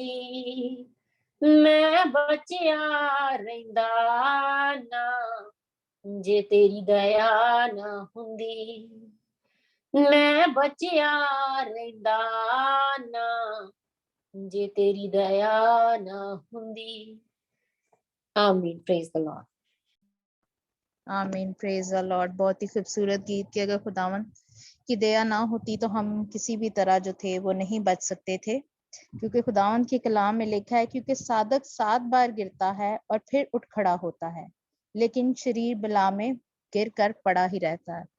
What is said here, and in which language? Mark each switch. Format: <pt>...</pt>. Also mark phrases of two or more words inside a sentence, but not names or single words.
<pa>ਮੈਂ ਬਚਿਆ ਰਹਿੰਦਾ ਨਾ ਜੇ ਤੇਰੀ ਦਯਾ ਨਾ ਹੁੰਦੀ। ਮੈਂ ਬਚਿਆ ਰਹਿੰਦਾ ਨਾ ਜੇ ਤੇਰੀ ਦਯਾ ਨਾ ਹੁੰਦੀ।</pa> <en>Amen. Praise the Lord. Amen, Praise the Lord.</en> <hi>बहुत ही खूबसूरत गीत कि अगर खुदावन की दया ना होती तो हम किसी भी तरह जो थे वो नहीं बच सकते थे, क्योंकि खुदावन के कलाम में लिखा है क्योंकि साधक 7 बार गिरता है और फिर उठ खड़ा होता है, लेकिन शरीर बला में गिर कर पड़ा ही रहता है।</hi>